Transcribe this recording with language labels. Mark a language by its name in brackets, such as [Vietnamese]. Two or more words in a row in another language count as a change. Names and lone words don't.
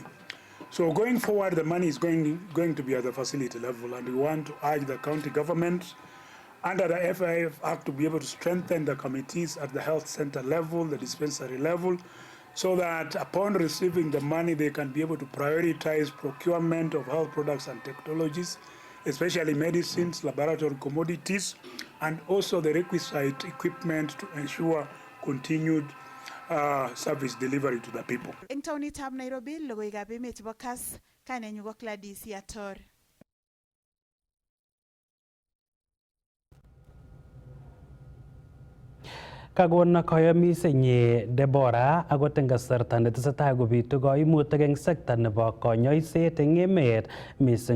[English] So going forward, the money is going to be at the facility level, and we want to urge the county government under the FIF Act to be able to strengthen the committees at the health center level, the dispensary level, so that upon receiving the money, they can be able to prioritize procurement of health products and technologies, especially medicines, laboratory commodities, and also the requisite equipment to ensure continued service delivery to the people. [Kalenjin] Eng taonitab Nairobi, logoiwekab emet chebo Kass, kainenyu ko Gladys Yator. Kakon kayomisenyi Deborah akot eng kasarta netesetai kobitu koimutik eng sekta nebo konyoiset eng emet, mising